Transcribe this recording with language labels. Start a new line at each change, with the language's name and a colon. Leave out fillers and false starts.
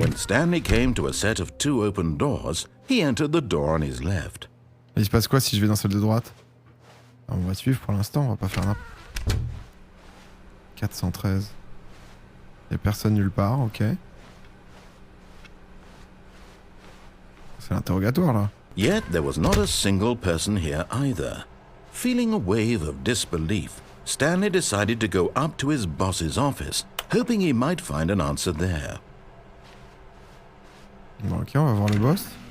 English: When Stanley came to a set of 2 open doors, he entered the door on his left.
French: Et il se passe quoi si je vais dans celle de droite? Ah, on va suivre pour l'instant, on va pas faire n'importe. 413. Y'a personne nulle part, ok. C'est l'interrogatoire là.
English: Yet there was not a single person here either. Feeling a wave of disbelief, Stanley decided to go up to his boss's office, hoping he might find an answer there.
French: Bon, ok, on va voir le boss.